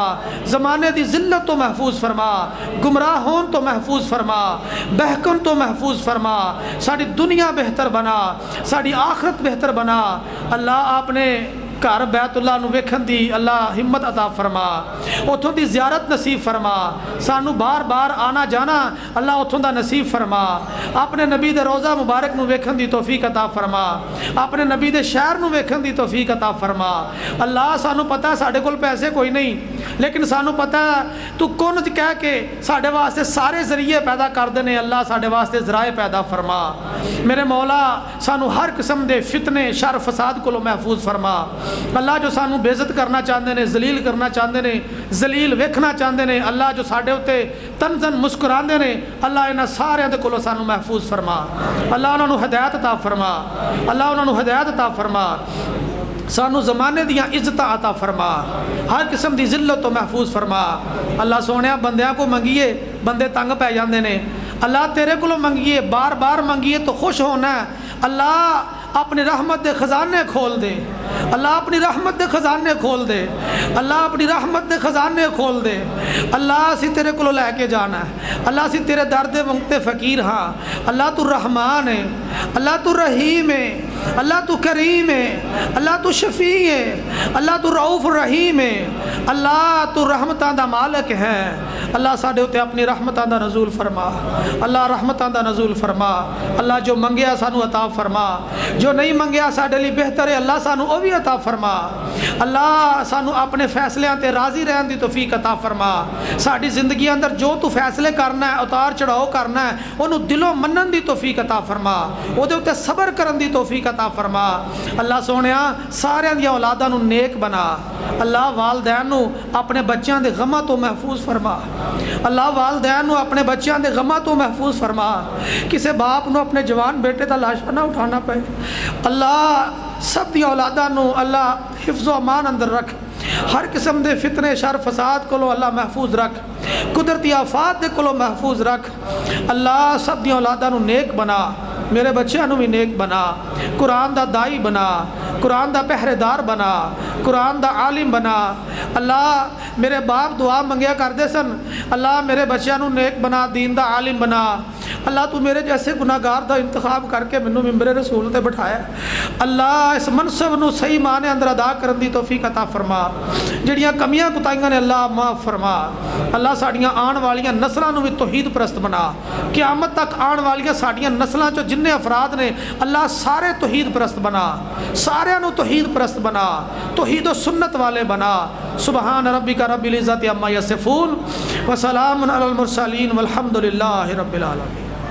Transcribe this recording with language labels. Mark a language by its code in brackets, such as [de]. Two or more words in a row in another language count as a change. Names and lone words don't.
[pa] زمانے دی ذلت تو محفوظ فرما، گمراہ ہون تو محفوظ فرما، بہکن تو محفوظ فرما۔ ساری دنیا بہتر بنا، ساری آخرت بہتر بنا۔ اللہ آپ نے گھر بیت اللہ نو ویکھن دی اللہ ہمت عطا فرما، اتھوں دی زیارت نصیب فرما، سانو بار بار آنا جانا اللہ اتھوں دا نصیب فرما، اپنے نبی دے روضہ مبارک نو ویکھن دی توفیق عطا فرما، اپنے نبی دے شہر نو ویکھن دی توفیق عطا فرما۔ اللہ سانو پتہ ساڈے کول پیسے کوئی نہیں، لیکن سانو پتہ تو کون کہہ کے ساڈے واسطے سارے ذریعے پیدا کر دینے، اللہ ساڈے واسطے ذرائع پیدا فرما۔ میرے مولا سانو ہر قسم دے فتنے شر فساد کو محفوظ فرما۔ اللہ جو سانو بے عزت کرنا چاہتے ہیں، ذلیل کرنا چاہتے ہیں، ذلیل ویکھنا چاہتے ہیں، اللہ جو ساڈے اتے تنزن مسکراندے نے، اللہ انہاں سارے دے کولوں سانو محفوظ فرما۔ اللہ انہاں نو ہدایت عطا فرما، اللہ انہاں نو ہدایت عطا فرما، سانو زمانے دیاں عزت عطا فرما، ہر قسم دی ذلت تو محفوظ فرما۔ اللہ سونیا بندیاں کو منگیے بندے تنگ پہ جاندے نے، اللہ تیرے کو منگیے بار بار منگیے تو خوش ہونا ہے، اللہ اپنی رحمت دے خزانے کھول دے، اللہ اپنی رحمت دے خزانے کھول دے، اللہ اپنی رحمت دے خزانے کھول دے۔ اللہ اسی تیرے کو لے کے جانا ہے، اللہ اسی تیرے درد منگتے فقیر ہاں، اللہ تو رحمان ہے، اللہ تو رحیم ہے، اللہ تو کریم ہے، اللہ تو شفیع ہے، اللہ تو رؤوف الرحیم ہے، اللہ تو رحمتاں دا مالک ہے۔ اللہ ساڈے اتے اپنی رحمتاں دا نزول فرما، اللہ رحمتاں دا نزول فرما، اللہ جو منگیا سانو عطا فرما، جو نہیں منگیا ساڈے لیے بہتر ہے اللہ سانو او بھی عطا فرما۔ اللہ سانو اپنے فیصلیاں تے راضی رہن دی توفیق عطا فرما، ساڈی زندگی اندر جو تو فیصلے کرنا ہے اتار چڑھاؤ کرنا ہے انہوں دلوں منن دی توفیق عطا فرما، او دے اتے صبر کرن دی توفیق عطا فرما۔ اللہ سونیا سارے دی اولاداں نو نیک بنا، اللہ والدین نو اپنے بچیاں دے غماں تو محفوظ فرما، اللہ والدین نو اپنے بچیاں دے غماں تو محفوظ فرما، کسے باپ نو اپنے جوان بیٹے دا لاشا نہ اٹھانا پے، اللہ سب دی اولاداں نو اللہ حفظ و امان اندر رکھ، ہر قسم دے فتنے شر فساد کو اللہ محفوظ رکھ، قدرتی آفات دے کو محفوظ رکھ، اللہ سب دی اولاداں نو نیک بنا، میرے بچیاں نو بھی نیک بنا، قرآن دا دائی بنا، قرآن دا پہرے دار بنا، قرآن دا عالم بنا۔ اللہ میرے باپ دعا منگیا کر دے سن، اللہ میرے بچیاں نو نیک بنا، دین دا عالم بنا۔ اللہ تو میرے جیسے گناہگار دا انتخاب کر کے منو ممبر رسول تے بٹھایا، اللہ اس منصب نو صحیح معنی اندر ادا کرن دی توفیق عطا فرما، جڑیاں کمیاں کوتاہیاں نے اللہ معاف فرما۔ اللہ ساڈیاں آن والیاں نسلاں نو بھی توحید پرست بنا، قیامت تک آن والیاں ساڈیاں نسلاں چو جننے افراد نے اللہ سارے توحید پرست بنا، سارے نو توحید پرست بنا، توحید و سنت والے بنا۔ [ar] سبحان ربک رب العزت عما یصفون وسلام علی المرسلین والحمد للہ رب العالمین۔